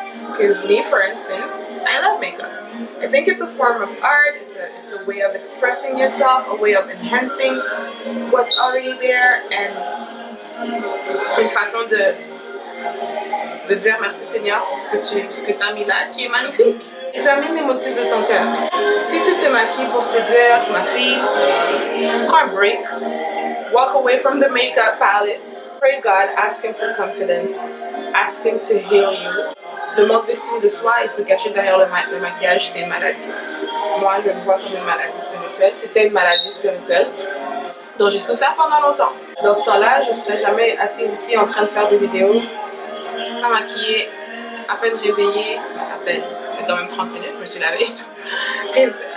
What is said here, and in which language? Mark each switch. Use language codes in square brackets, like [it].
[en] Because me, for instance, I love makeup. I think it's a form of art, it's a way of expressing yourself, a way of enhancing what's already there, and [fr] une façon de dire merci Seigneur pour ce que tu as mis là, qui est magnifique. Examine les motifs de ton cœur. Si tu te maquilles pour séduire, ma fille, prends un break. [en] Walk away from the makeup palette. Pray God, ask Him for confidence. Ask Him to heal you. [fr] Le manque d'estime de soi et se cacher derrière le maquillage, c'est une maladie. Moi, je le vois comme une maladie spirituelle. C'était une maladie spirituelle dont j'ai souffert pendant longtemps. Dans ce temps-là, je ne serais jamais assise ici en train de faire des vidéos, pas maquillée, à peine réveillée, à peine, mais quand même 30 minutes, je me suis lavée et tout.